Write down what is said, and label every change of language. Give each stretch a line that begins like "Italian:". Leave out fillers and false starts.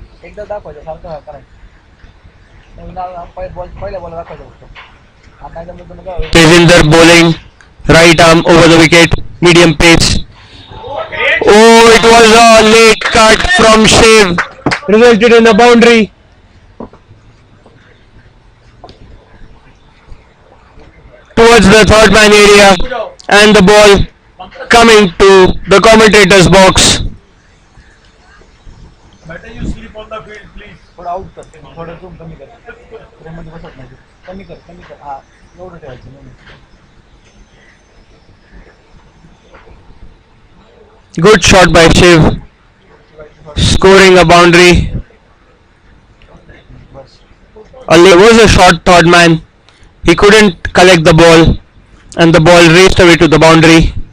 Marathi: एकदा दाखवायचं सारखं करायचं पहिल्या बॉल दाखवायचं फक्त आता जमलं तर मग
English: Tejinder bowling, right arm over the wicket, medium pace. Oh, it was a late cut from Shiv, resulted in a boundary. Towards the third man area, and the ball coming to the commentator's box. Better you sleep on the field, please.
Marathi: थोडं out कर थोडं zoom कमी कर फ्रेममध्ये बसत नाही कमी कर हा एवढं ठेवायचं नाही
English: Good shot by Shiv, scoring a boundary. Ali was a short third man. He couldn't collect the ball, and the ball raced away to the boundary.